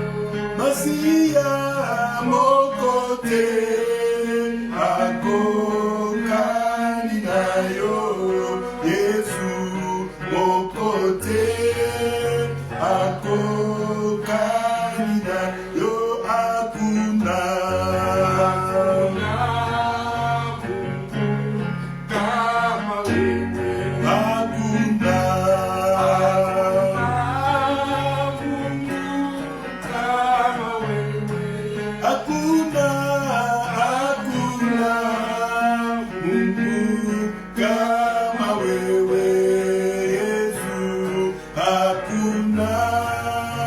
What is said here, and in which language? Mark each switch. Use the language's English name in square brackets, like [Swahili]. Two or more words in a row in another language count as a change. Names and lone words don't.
[Lingala] Masia, [French] mon côté, [Lingala] akokani na yo, Yesu, [French] mon côté, [Lingala] akokani na yo, akuna. [Swahili] Kama wewe, akuna. Kama wewe, hakuna, hakuna Mungu kama wewe Yesu, hakuna